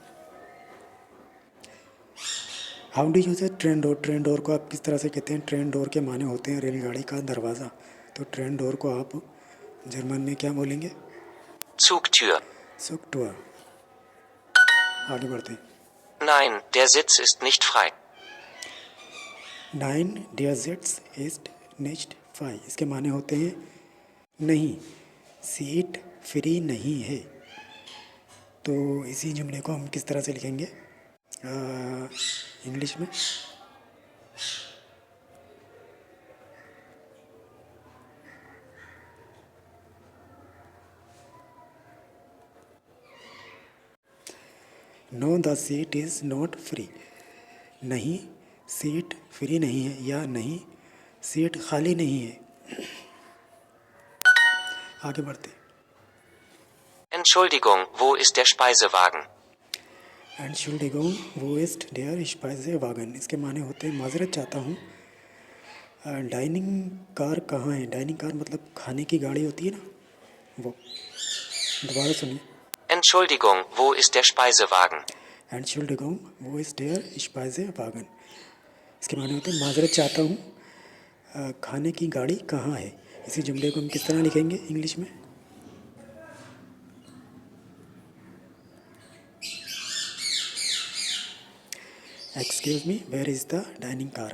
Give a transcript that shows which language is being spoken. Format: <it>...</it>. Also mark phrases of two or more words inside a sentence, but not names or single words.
<en>how do use train door. train door</en> <hi>को आप किस तरह से कहते हैं?</hi> <en>train door</en> <hi>के माने होते हैं रेलगाड़ी का दरवाज़ा। तो</hi> <en>train door</en> <hi>को आप जर्मन में क्या बोलेंगे?</hi> <de>Zugtür. Zugtür.</de> <hi>आगे बढ़ते।</hi> <de>Nein, der Sitz ist nicht frei. Nein dier Sitz ist next five.</de> <hi>इसके माने होते हैं नहीं,</hi> <en>seat free</en> <hi>नहीं है। तो इसी जुमले को हम किस तरह से लिखेंगे इंग्लिश में?</hi> <en>No the seat is not free.</en> <hi>नहीं,</hi> <en>seat free</en> <hi>नहीं है, या नहीं, सीट खाली नहीं है। आगे बढ़ते।</hi> <de>Entschuldigung, wo ist der Speisewagen? Entschuldigung, wo ist der Speisewagen?</de> <hi>इसके माने होते हैं माजरत चाहता हूँ,</hi> <en>dining car</en> <hi>कहाँ है।</hi> <en>dining car</en> <hi>मतलब खाने की गाड़ी होती है ना, वो। दोबारा सुनिए।</hi> <de>Entschuldigung, wo ist der Speisewagen? Entschuldigung, wo ist der Speisewagen?</de> <hi>इसके माने होते हैं माजरत चाहता हूँ, खाने की गाड़ी कहाँ है। इसी जुमले को हम किस तरह लिखेंगे इंग्लिश में?</hi> <en>excuse me, where is the dining car.</en>